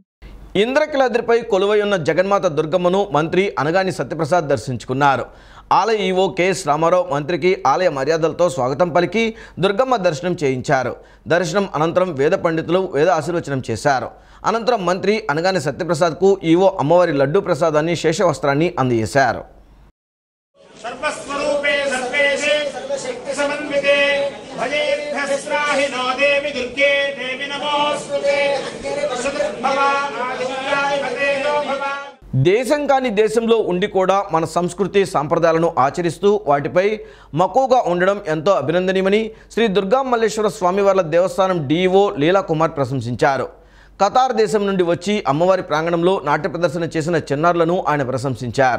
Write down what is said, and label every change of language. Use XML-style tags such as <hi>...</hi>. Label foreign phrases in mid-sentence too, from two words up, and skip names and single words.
<te>ఇంద్రకీలాద్రిపై కొలువై ఉన్న జగన్మాత దుర్గమ్మను మంత్రి అనగాని సత్యప్రసాద్ దర్శించుకున్నారు. ఆలయ ఈవో కెఎస్ రామారావు మంత్రికి ఆలయ మర్యాదలతో స్వాగతం పలికి దుర్గమ్మ దర్శనం చేయించారు. దర్శనం అనంతరం వేద పండితులు వేద ఆశీర్వచనం చేశారు. అనంతరం మంత్రి అనగాని సత్యప్రసాద్కు ఈవో అమ్మవారి లడ్డూ ప్రసాదాన్ని, శేషవస్త్రాన్ని అందజేశారు.</te> <sa>सर्वस्वरूपे सर्वेशे सर्वशक्ति समन्विते भजेभ्यस्त्राहिनो देवी दुर्गे देवी नमोस्तुते सदुर्भवा आदित्याय भतेनो भवा.</sa> <te>దేశం కాని దేశంలో ఉండి కూడా మన సంస్కృతి సాంప్రదాయాలను ఆచరిస్తూ వాటిపై మక్కువగా ఉండడం ఎంతో అభినందనీయమని శ్రీ దుర్గా మల్లేశ్వర స్వామివార్ల దేవస్థానం డీఈఓ లీలా కుమార్ ప్రశంసించారు. ఖతార్ దేశం నుండి వచ్చి అమ్మవారి ప్రాంగణంలో నాట్య ప్రదర్శన చేసిన చిన్నారులను ఆయన ప్రశంసించారు.</te>